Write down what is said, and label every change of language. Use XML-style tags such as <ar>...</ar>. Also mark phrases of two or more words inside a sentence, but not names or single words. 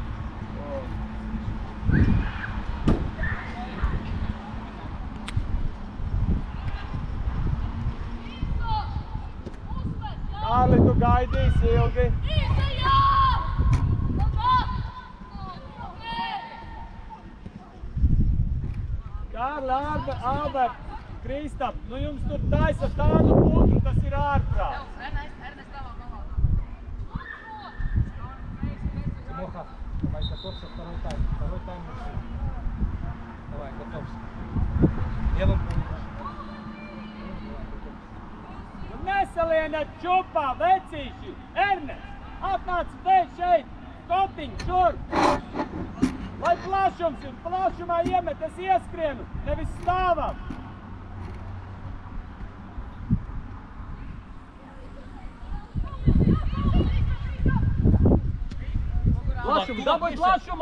<lv>Kārli, tu gaidīsi ilgi. Kārli, Albert, Kristap, jums tur taisa tādu putru, tas ir ārprāt.</lv> <ru>Тимоха, давай, готовься, второй тайм Давай, готовься. Левым пунктом.</ru> <lv>Nesalieniet čupā, vecīši! Ernest, atnāc šeit, Kotiņ, šur! Lai plašums ir, plašumā iemet, es ieskrienu, nevis stāvam! Plašumu, dabūj plašumu!</lv>